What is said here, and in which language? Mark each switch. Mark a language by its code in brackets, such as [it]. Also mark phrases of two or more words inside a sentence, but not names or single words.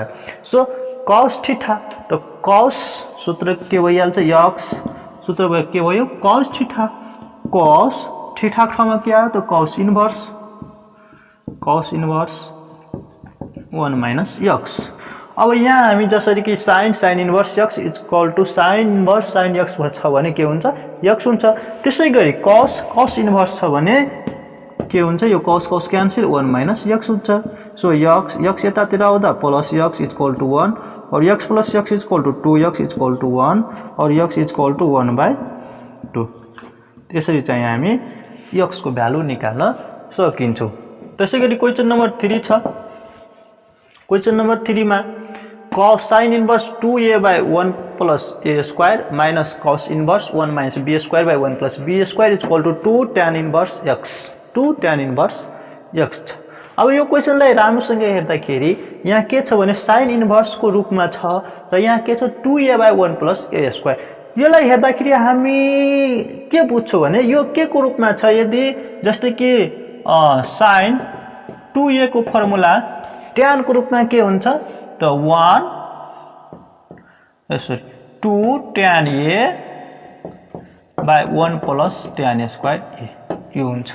[ne] सो [en] cos theta [ne] त cos सूत्र के भइहाल्छ x सूत्र के भयो [en] cos theta [ne] को ठाउँमा के आयो त [en] cos inverse 1 - x. [ne] अब यहाँ हामी जसरी कि [en] sin inverse x is equal to sin inverse sin x [ne] छ भने के हुन्छ x हुन्छ। त्यसैगरी [en] cos inverse [ne] छ भने के हुन्छ यो [en] cos cancel 1 - x [ne] हुन्छ। [en] so x [ne] यतातिर आउँदा [en] plus x is equal to 1 और x plus x is equal to 2x is equal to 1 और x is equal to 1/2। [ne] त्यसरी चाहिँ हामी x को भ्यालु निकाल्न सकिन्छौँ। त्यसैगरी [en] question number 3 [ne] छ। [en] question number 3 मा sin inverse 2a/1 + a² minus cos inverse 1 - b²/1 + b² is equal to 2 tan inverse x छ। [ne] अब यो क्वेशनलाई राम्रोसँग हेर्दाखेरि यहाँ के छ भने [en] sin inverse [ne] को रूपमा छ र यहाँ के छ 2a/1 + a²। यसलाई हेर्दाखेरि हामी के बुझ्छौं भने यो के को रूपमा छ यदि जस्तै कि sin 2a को फर्मुला tan को रूपमा के हुन्छ त 2 tan a/1 + tan a² यो हुन्छ।